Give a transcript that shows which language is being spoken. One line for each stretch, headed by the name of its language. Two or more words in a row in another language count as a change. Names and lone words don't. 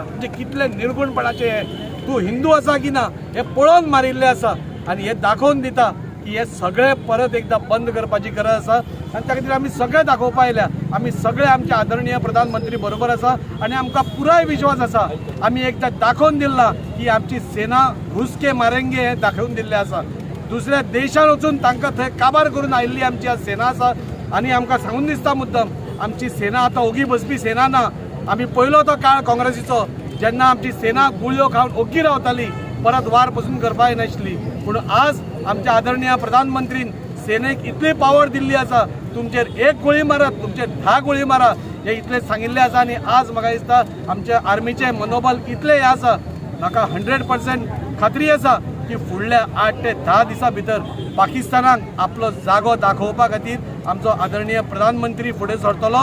Konkani: म्हणजे कितले निर्गुणपणाचे हे तूं हिंदू आसा की ना हे पळोवन मारिल्ले आसा आनी हे दाखोवन दिता की हे सगळे परत एकदां बंद करपाची गरज आसा आनी त्या खातीर आमी सगळे दाखोवपा आयल्या। आमी सगळे आमचे आदरणीय प्रधानमंत्री बरोबर आसा आनी आमकां पुराय विश्वास आसा आमी एकदां दाखोवन दिला की आमची सेना
Hindi: घुस के मारेंगे
Konkani: हे दाखोवन दिल्लें आसा। दुसऱ्या देशान वचून तांकां थंय काबार करून आयिल्ली आमची आज सेना आसा आनी आमकां सांगून दिसता मुद्दम आमची सेना आतां ओगी बसपी सेना ना। आमी पयलो तो काळ काँग्रेसीचो जेन्ना आमची सेना गुळयो खावन ओगी रावताली परत वार पसून करपाक नाशिल्ली पूण आज आमच्या आदरणीय प्रधानमंत्रीन सेनेक इतली पावर दिल्ली आसा तुमचेर एक गोळी मारत तुमचेर 10 गोळी मारा हे इतले सांगिल्ले आसा आनी आज म्हाका दिसता आमच्या आर्मीचें मनोबल इतलें हें आसा म्हाका 100% खात्री आसा की फुडल्या 8 ते 10 दिसां भितर पाकिस्तानाक आपलो जागो दाखोवपा खातीर आमचो आदरणीय प्रधानमंत्री फुडें सरतलो।